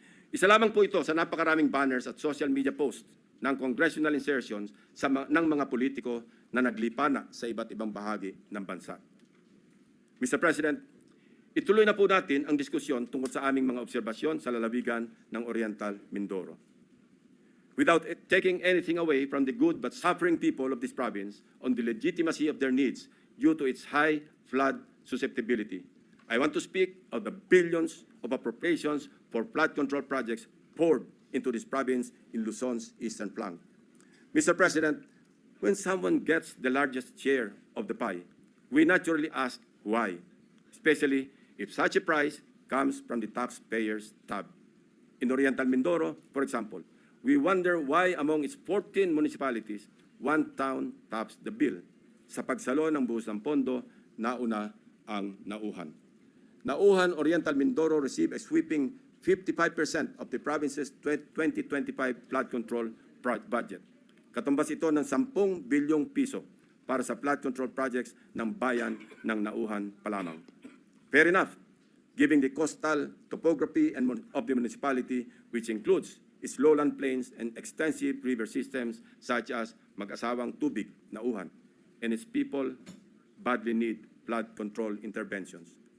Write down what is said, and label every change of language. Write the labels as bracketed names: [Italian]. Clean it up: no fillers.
[Filipino] Isa lamang po ito sa napakaraming banners at social media posts ng congressional insertions ng mga politiko na naglipana sa iba't ibang bahagi ng bansa. Mr. President, ituloy na po natin ang diskusyon tungkol sa aming mga obserbasyon sa lalawigan ng Oriental Mindoro. [English] Without taking anything away from the good but suffering people of this province on the legitimacy of their needs due to its high flood susceptibility, I want to speak of the billions of appropriations for flood control projects poured into this province in Luzon's eastern flank. Mr. President, when someone gets the largest share of the pie, we naturally ask why, especially if such a prize comes from the taxpayer's tab. In Oriental Mindoro, for example, we wonder why among its 14 municipalities, one town tops the bill. [Filipino] Sa pagsalo ng buhos ng pondo, nauna ang Nauhan. [English] Nauhan Oriental Mindoro received a sweeping 55% of the province's 2025 flood control budget. [Filipino] Katumbas ito ng 10 bilyong piso para sa flood control projects ng bayan ng Nauhan pa lamang. [English] Fair enough, given the coastal topography of the municipality, which includes its lowland plains and extensive river systems such as Mag-asawang Tubig, Nauhan, and its people badly need flood control interventions.